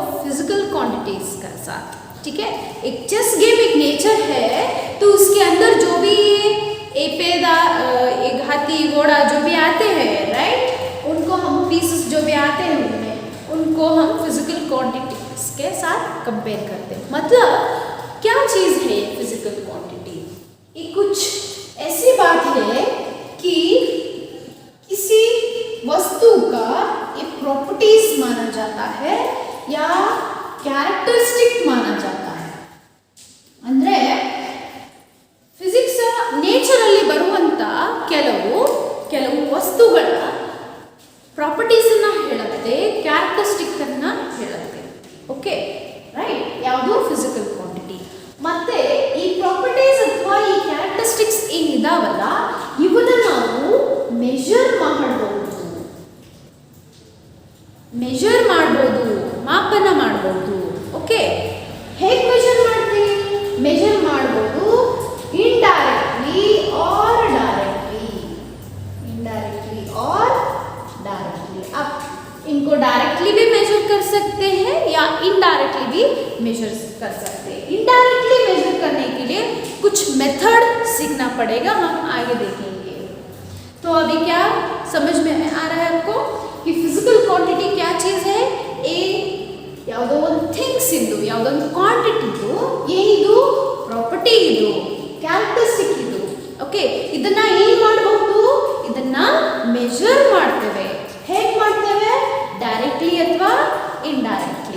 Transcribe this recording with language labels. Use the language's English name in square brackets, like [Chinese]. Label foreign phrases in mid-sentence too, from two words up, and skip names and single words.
[English] physical quantities [Hindi] के साथ. ठीक है, एक [English] chess game [Hindi] एक नेचर है, तो उसके अंदर जो भी एक पेड़ा, एक हाथी घोड़ा जो भी आते हैं, राइट, उनको हम पीसेस जो भी आते हैं उनमें, उनको हम [English] physical quantities [Hindi] के साथ कंपेयर करते हैं. मतलब क्या चीज़ है [English] physical quantity? [Hindi] ये कुछ ऐसी बात है कि किसी वस्तु का ये प्रॉपर्टीज माना जाता है या ಕ್ಯಾರೆಕ್ಟರಿಸ್ಟಿಕ್ माना जाता है. [Kannada] ಅಂದರೆ ಫಿಸಿಕ್ಸ್ ನೇಚರಲ್ಲಿ ಬರುವಂಥ ಕೆಲವು ವಸ್ತುಗಳ ಪ್ರಾಪರ್ಟೀಸನ್ನು ಹೇಳುತ್ತೆ, ಕ್ಯಾರೆಕ್ಟರಿಸ್ಟಿಕ್ಕನ್ನು ಹೇಳುತ್ತೆ. [English] OK, right? [Kannada] ಯಾವುದು? [English] physical quantity. [Kannada] ಮತ್ತು ಈ ಪ್ರಾಪರ್ಟೀಸ್ ಅಥವಾ ಈ ಕ್ಯಾರೆಕ್ಟರಿಸ್ಟಿಕ್ಸ್ ಏನಿದಾವಲ್ಲ, ಇವನ್ನ ನಾವು ಮೆಷರ್ ಮಾಡ್ಬೋದು, ಮಾಪನ ಮಾಡ್ಬೋದು. ಓಕೆ, ಹೇಗೆ ಮೆಷರ್ ಮಾಡ್ತೀವಿ? ಮೆಷರ್ ಮಾಡ್ಬೋದು ಇಂಡೈರೆಕ್ಟ್ಲಿ और डायरेक्टली. [Hindi] अब इनको डायरेक्टली भी मेजर कर सकते हैं या इनडायरेक्टली भी मेजर कर सकते हैं. इनडायरेक्टली मेजर करने के लिए कुछ मेथड सीखना पड़ेगा, हम आगे देखेंगे. तो अभी क्या समझ में आ रहा है आपको कि [English] physical quantity [Hindi] क्या चीज़ है? [Kannada] ಯಾವುದೋ ಒಂದು ಥಿಂಗ್ಸ್ ಇದು, ಯಾವುದೋ ಒಂದು ಕ್ವಾಂಟಿಟಿ ಇದು, ಏನಿದು? ಪ್ರಾಪರ್ಟಿ ಇದು, ಕ್ಯಾರೆಕ್ಟರಿಸ್ಟಿಕ್ ಇದು. ಓಕೆ, ಇದನ್ನ ಏನು ಮಾಡಬಹುದು? ಇದನ್ನ ಮೆಷರ್ ಮಾಡ್ತೇವೆ. ಹೇಗೆ ಮಾಡ್ತೇವೆ? ಡೈರೆಕ್ಟ್ಲಿ ಅಥವಾ ಇಂಡೈರೆಕ್ಟ್ಲಿ.